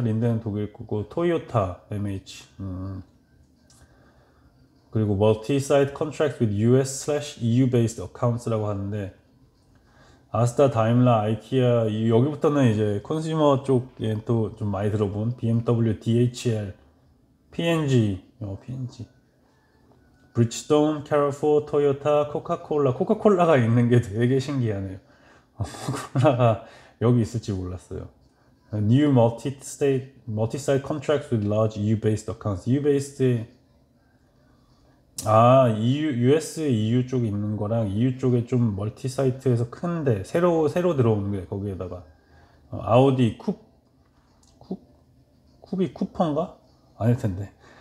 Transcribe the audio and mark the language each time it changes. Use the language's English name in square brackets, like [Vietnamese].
[Korean] 린데는 독일 거고, 토요타 MH, 그리고 [English] Multi-Site Contract with US/EU based accounts [Korean] 라고 하는데, 아스타, 다임라, 아이키아, 여기부터는 이제 컨슈머 쪽에 또 좀 많이 들어본 BMW, DHL, P&G, 브리지스톤, 캐러포, 토요타, 코카콜라가 있는 게 되게 신기하네요. 코카콜라가 여기 있을지 몰랐어요. [English] New multi-site contracts with large EU-based accounts. [Korean] EU-based US, EU 쪽에 있는 거랑 EU 쪽에 좀 멀티 사이트에서 큰데 새로 들어오는 게 거기에다가 아우디 쿱이 쿠퍼인가? 아닐 텐데.